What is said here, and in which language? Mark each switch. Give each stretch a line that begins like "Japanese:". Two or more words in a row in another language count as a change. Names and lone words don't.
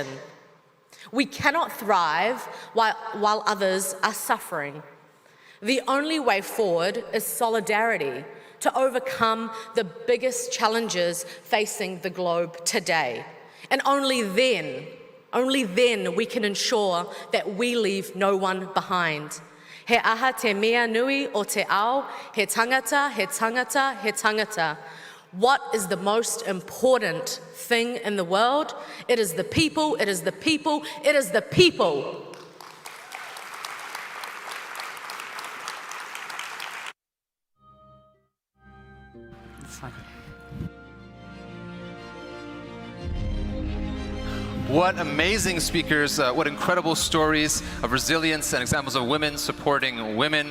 English: We cannot thrive while others are suffering. The only way forward is solidarity to overcome the biggest challenges facing the globe today. And only then we can ensure that we leave no one behind.
Māori: He aha te mea nui o te ao, he tangata, he tangata, he tangata.
English: What is the most important thing in the world? It is the people, it is the people, it is the people. What amazing speakers, what incredible stories of resilience and examples of women supporting women.